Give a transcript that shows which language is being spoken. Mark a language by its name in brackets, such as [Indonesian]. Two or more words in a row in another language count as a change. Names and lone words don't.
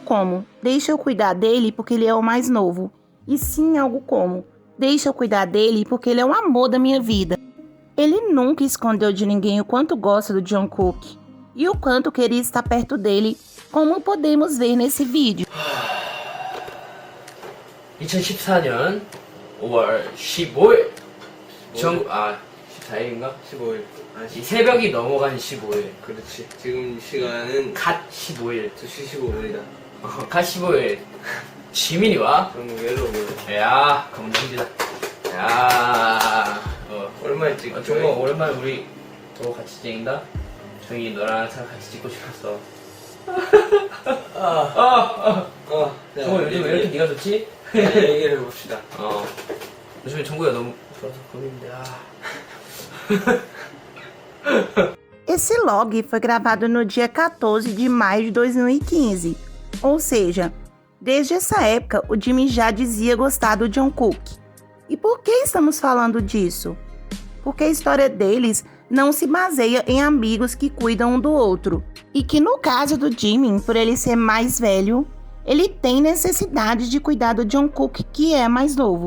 [Portuguese] como, deixa eu cuidar dele porque ele é o mais novo, e sim algo como, deixa eu cuidar dele porque ele é o amor da minha vida. Ele nunca escondeu de ninguém o quanto gosta do Jungkook, e o quanto queria estar perto dele, como podemos ver nesse vídeo. [Korean] 2014년 5월 15일 14일인가? 15일. 이 새벽이 넘어간 15일. 그렇지. 지금 시간은 갓 15일. 2시 15분이다. 갓 15일. 지민이와 정국이로 야 감동이다. 야 오랜만에 찍죠. 정말 오랜만에 우리 또 같이 찍는다. 정이 너랑 항상 같이 찍고 싶었어. 정말 요즘 왜 이렇게 네가 좋지? 얘기를 해봅시다. 요즘에 정국이가 너무 좋아서 고민인데 [Portuguese] Esse log foi gravado no dia 14 de maio de 2015, ou seja, desde essa época o Jimin já dizia gostar do Jungkook. E por que estamos falando disso? Porque a história deles não se baseia em amigos que cuidam um do outro, e que no caso do Jimin, por ele ser mais velho, ele tem necessidade de cuidar do Jungkook, que é mais novo.